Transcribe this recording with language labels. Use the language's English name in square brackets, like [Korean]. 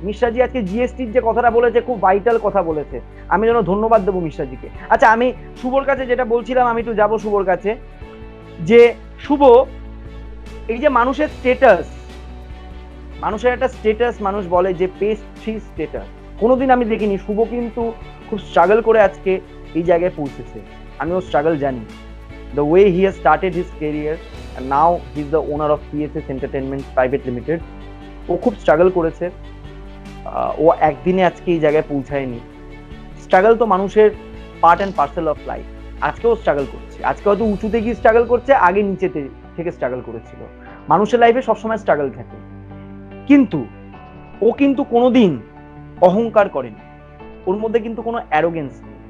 [Bangla] মিশ্রাজি আজকে জিএসটির যে কথাটা বলেছে, খুব ভাইটাল কথা বলেছে, আমি যেন ধন্যবাদ দেবো মিশ্রাজিকে। আচ্ছা আমি শুভর কাছে যেটা বলছিলাম, আমি একটু যাবো শুভর কাছে। যে শুভ, এই যে মানুষের স্টেটাস, মানুষের একটা স্টেটাস, মানুষ বলে যে পেস্ট্রি স্টেটাস, কোনোদিন আমি দেখিনি। শুভ কিন্তু খুব স্ট্রাগল করে আজকে এই জায়গায় পৌঁছেছে, আমি ওর স্ট্রাগল জানি। [English] The way he has started his career and now he is the owner of PSS Entertainment Private Limited. [Bangla] ও খুব স্ট্রাগল করেছে, ও একদিনে আজকে এই জায়গায় পৌঁছায়নি। স্ট্রাগল তো মানুষের part and parcel of life. আজকেও স্ট্রাগল করছে, আজকে হয়তো উঁচুতে গিয়ে স্ট্রাগল করছে, আগে নিচেতে থেকে স্ট্রাগল করেছিল। মানুষের লাইফে সবসময় স্ট্রাগল থাকে, কিন্তু ও কিন্তু কোনোদিন অহংকার করেনি, ওর মধ্যে কিন্তু কোনো অ্যারোগেন্স নেই।